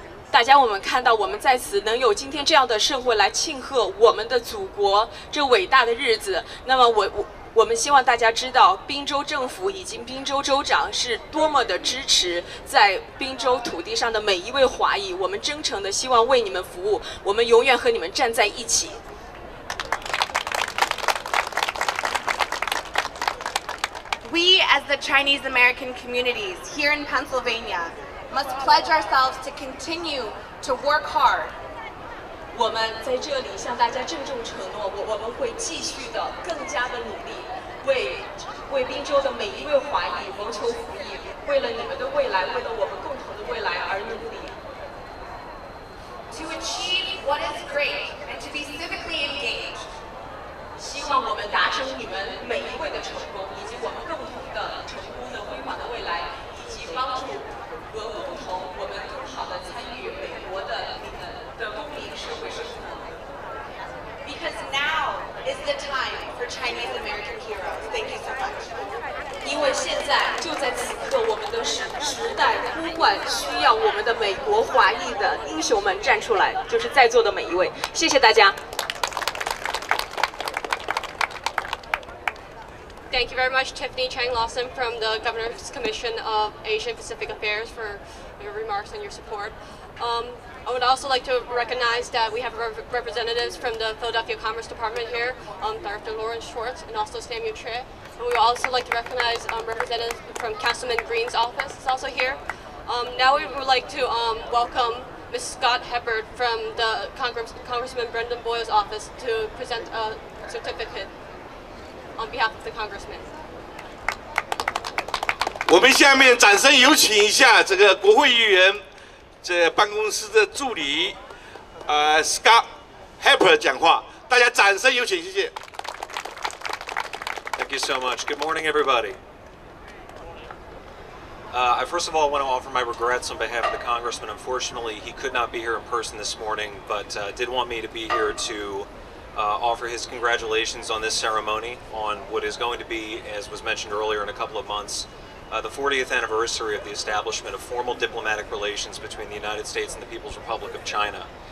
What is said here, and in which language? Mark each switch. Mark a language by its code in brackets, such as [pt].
[zh] 大家，我们看到我们在此能有今天这样的盛会来庆贺我们的祖国这伟大的日子。那么我们希望大家知道，宾州政府以及宾州州长是多么的支持在宾州土地上的每一位华裔。我们真诚的希望为你们服务，我们永远和你们站在一起。 [en] We, as the Chinese American communities here in Pennsylvania, must pledge ourselves to continue to work hard. [zh] 我们在这里向大家郑重承诺，我们会继续的更加的努力，为宾州的每一位华裔谋求福利，为了你们的未来，为了我们共同的未来而努力。 [en] To achieve what is great and to be civically engaged. [zh] 希望我们达成你们每一位的成功，以及我们共同的成功的辉煌的未来，以及帮助和共同我们更好的参与美国的公民社会生活。 [en] Because now is the time for Chinese American heroes. Thank you so much. [zh] 因为现在就在此刻，我们的时代呼唤，需要我们的美国华裔的英雄们站出来，就是在座的每一位。谢谢大家。 [en] Thank you very much, Tiffany Chang Lawson from the Governor's Commission of Asian Pacific Affairs, for your remarks and your support. I would also like to recognize that we have representatives from the Philadelphia Commerce Department here, Dr. Lauren Schwartz and also Samuel Tre. And we would also like to recognize representatives from Councilman Green's office is also here. Now we would like to welcome Ms. Scott Heppard from the Congressman Brendan Boyle's office to present a certificate on behalf of the Congressman. [zh] 我们下面掌声有请一下这个国会议员这办公室的助理Scott Heppard 讲话，大家掌声有请，谢谢。 [en] Thank you so much. Good morning, everybody. I first of all want to offer my regrets on behalf of the Congressman. Unfortunately, he could not be here in person this morning, but did want me to be here to offer his congratulations on this ceremony on what is going to be, as was mentioned earlier, in a couple of months, the 40th anniversary of the establishment of formal diplomatic relations between the United States and the People's Republic of China.